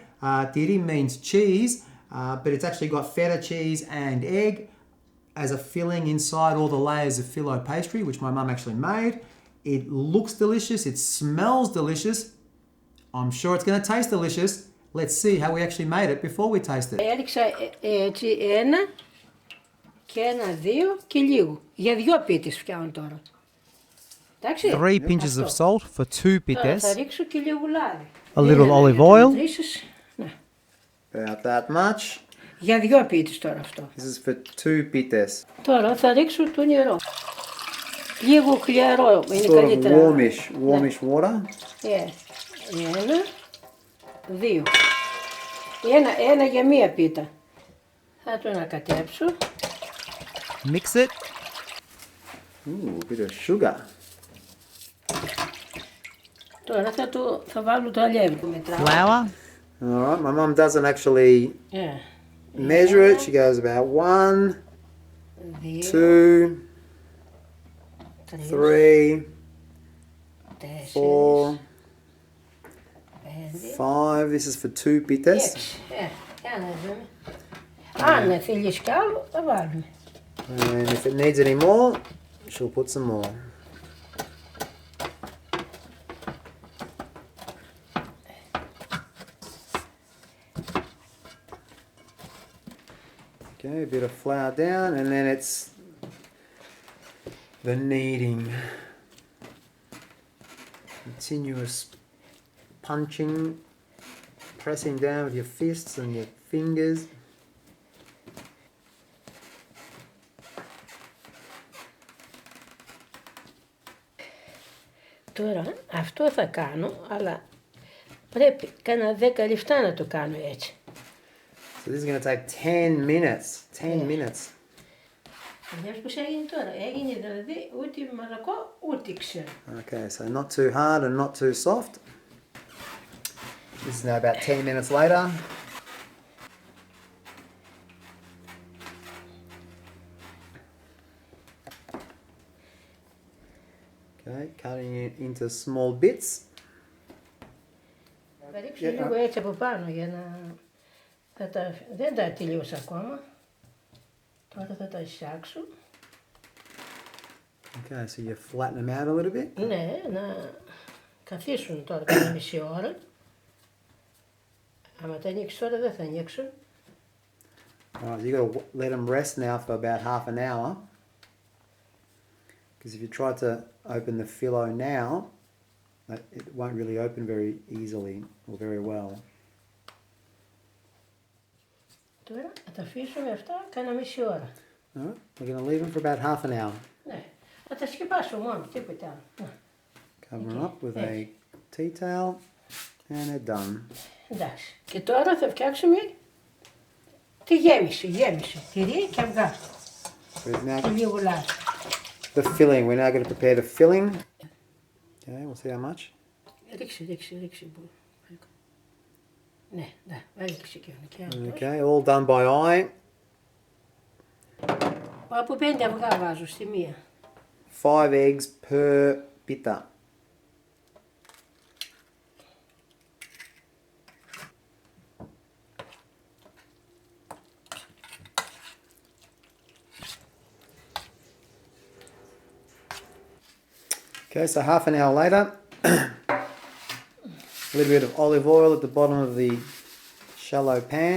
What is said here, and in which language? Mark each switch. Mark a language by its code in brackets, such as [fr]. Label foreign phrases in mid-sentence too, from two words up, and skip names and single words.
[en] Tiri means cheese, but it's actually got feta cheese and egg as a filling inside all the layers of Filo Pastry, which my mum actually made. It looks delicious, it smells delicious. I'm sure it's going to taste delicious. Let's see how we actually made it before we taste it. [el] Έριξα έτσι ένα και ένα, δύο και λίγο. Για δυο πίτες φτιάχνω τώρα. Εντάξει. [en] 3 pinches of salt for 2 [el] Τώρα θα [en] pitas. [el] ρίξω και λίγο λάδι. [en] A little olive oil. [el] Ναι. [en] About that much. [el] Για δυο πίτες τώρα αυτό. [en] This is for 2 pitas. [el] Τώρα θα ρίξω το νερό. Λίγο χλιαρό είναι [en] Sort of [el] καλύτερα. [en] warmish water. [el] Ένα, δύο. Ένα για μία πίτα. Θα το ανακατέψω. [en] Mix it. Ooh, a bit of sugar. [el] Τώρα θα βάλω το αλεύρι. [en] Flour. Alright, my mum doesn't actually measure it. She goes about 1, 2, 3, 4, 5. This is for 2 pitas. [el] Για να δούμε. Αν θέλεις κι άλλο, θα βάλουμε. [en] And if it needs any more, she'll put some more. Okay, a bit of flour down, and then it's the kneading. Continuous punching, pressing down with your fists and your fingers. [el] Τώρα αυτό θα κάνω, αλλά πρέπει κάνα 10 λεπτά να το κάνω έτσι. [en] So this is going to take 10 minutes. 10 minutes. [el] Βλέπεις πώς έγινε τώρα. Έγινε δηλαδή ούτε μαλακό ούτε ξέρω. [en] Okay, so not too hard and not too soft. This is now about 10 minutes later. Okay, cutting it into small bits. [el] Θα ρίξω λίγο έτσι από πάνω για να... Δεν τα τελείωσα ακόμα. Τώρα θα τα εισάξω. [en] Okay, so you flatten them out a little bit. [el] Ναι, να καθίσουν τώρα κάνα μισή ώρα. Άμα τα ανοίξεις τώρα δεν θα ανοίξουν. [en] Alright, you've got to let them rest now for about half an hour. Because if you try to open the filo now, it won't really open very easily or very well. [el] Τώρα θα τα αφήσουμε αυτά κάνα μισή ώρα. [en] Alright, we're going to leave them for about half an hour. [el] Ναι, θα τα σκεπάσω μόνο, τίποτα άλλο. [en] Cover them up with a tea towel and they're done. [el] Εντάξει. Και τώρα θα φτιάξουμε τη γέμιση, τυρί και αυγά. Και λίγο λάδι. [en] The filling, we're now going to prepare the filling. Okay, we'll see how much. [el] Ρίξε. Ναι, ρίξε και αυτό. [en] Okay, all done by eye. [el] Από 5 αυγά βάζω στη μία. [en] 5 eggs per pita. Okay, so half an hour later, a little bit of olive oil at the bottom of the shallow pan.